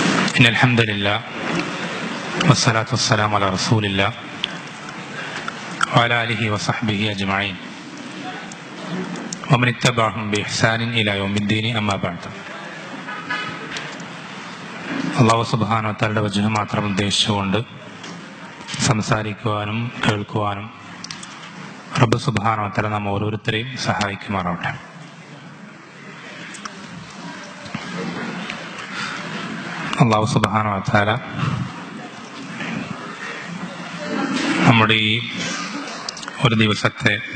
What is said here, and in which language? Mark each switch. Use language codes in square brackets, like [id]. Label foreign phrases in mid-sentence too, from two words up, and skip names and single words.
[ar] إن الحمد لله والصلاة والسلام على رسول الله وعلى آله وصحبه أجمعين ومن اتبعهم بإحسان إلى يوم الدين أما بعد. [ml] അല്ലാഹു [ar] سبحانه وتعالى [ml] വജ്ഹ് മാത്രം ഉദ്ദേശിച്ചുകൊണ്ട് സംസാരിക്കുവാനും കേൾക്കുവാനും റബ്ബ് [ar] سبحانه وتعالى [ml] നാം ഓരോരുത്തരെയും സഹായിക്കുമാറാവട്ടെ. അല്ലാഹു [ar] سبحانه وتعالى [ml] നമ്മുടെ ഈ ഒരു ദിവസത്തെ